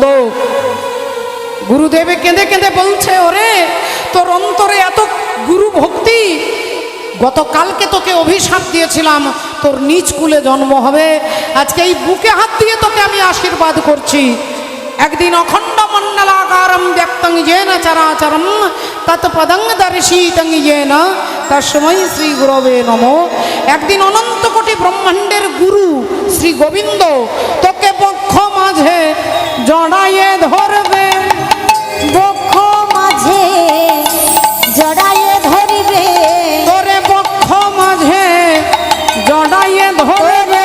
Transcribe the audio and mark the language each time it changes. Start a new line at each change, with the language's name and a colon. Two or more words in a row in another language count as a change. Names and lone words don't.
Bangla: গুরুদেবে কেঁদে কেঁদে বলছে, ওরে তোর অন্তরে এত গুরু ভক্তি, গতকালকে তোকে অভিশাপ দিয়েছিলাম তোর নিজ কুলে জন্ম হবে, আজকে এই বুকে হাত দিয়ে তোকে আমি আশীর্বাদ করছি।
Sanskrit: একদিন अखण्ड मण्डलाकारम व्यक्तं येन चराचरम तत्पदं दर्शितं येन तस्मै श्री गुरवे नमो।
Bangla: একদিন অনন্ত কোটি ব্রহ্মাণ্ডের গুরু শ্রী গোবিন্দ তোকে বক্ষ মাঝে জড়াইয়ে ধরবে, বক্ষ মাঝে জড়াইয়ে ধরিবে তোরে বক্ষ মাঝে জড়াইয়ে ধরবে,